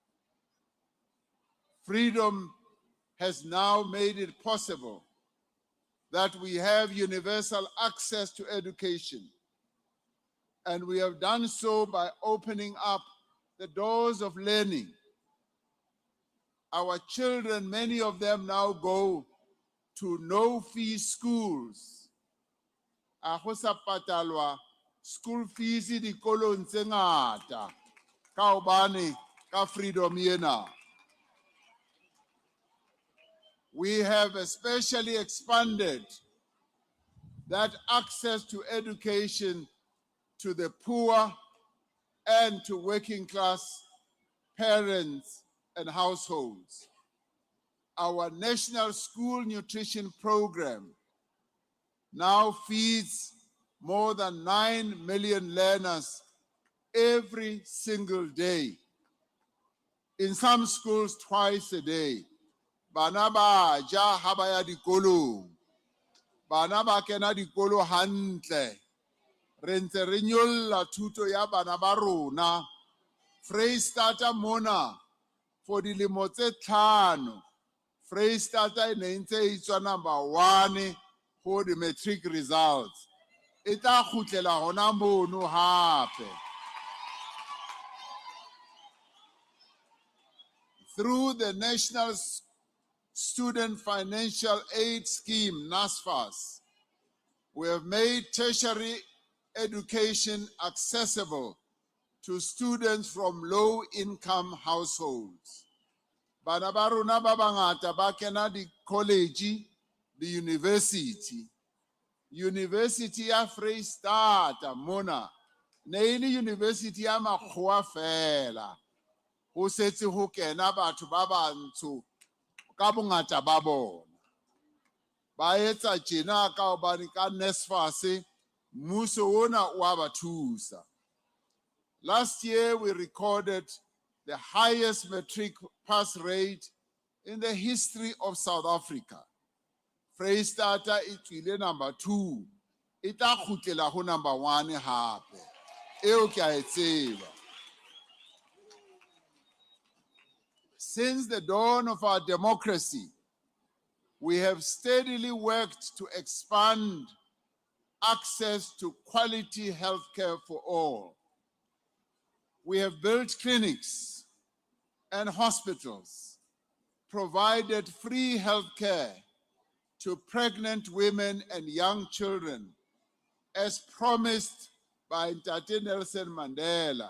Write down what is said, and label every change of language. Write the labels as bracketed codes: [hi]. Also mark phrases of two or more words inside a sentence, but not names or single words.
[en] Freedom has now made it possible that we have universal access to education. And we have done so by opening up the doors of learning. Our children, many of them now go to no-fee schools. [st] A go sa patalwa [en] school fees [st] dikolong tse ngata ka hobane ka freedom ena. [en] We have especially expanded that access to education to the poor and to working class parents and households. Our National School Nutrition Program now feeds more than 9 million learners every single day. In some schools, twice a day. [st] Bana ba ja ha ba ya dikolong. Bana ba kena dikolo hantle. Re ntse re nyolla thuto ya bana ba rona. Freistata mona for dilemo tse tlhano. Freistata e ne ntse e tswa number 1 [en] for the matric results. [st] E tla khutlela hona mono hape. [en] Through the National Student Financial Aid Scheme, NSFAS, we have made tertiary education accessible to students from low-income households. [st] Bana ba rona ba bangata ba kena di college, di university. University ya Freistata mona, ne ile university ya makgowa fela. Ho setse ho kena batho ba bantsho ka bongata ba bona. Ba etsa tjena ka hobane ka NSFAS mmuso ona wa ba thusa. [en] Last year we recorded the highest matric pass rate in the history of South Africa. [st] Freistata e tswile number 2. E tla khutlela ho number 1 hape. Eo ke a e tseba. [en] Since the dawn of our democracy, we have steadily worked to expand access to quality healthcare for all. We have built clinics and hospitals, provided free healthcare to pregnant women and young children, as promised by Ntate Nelson Mandela.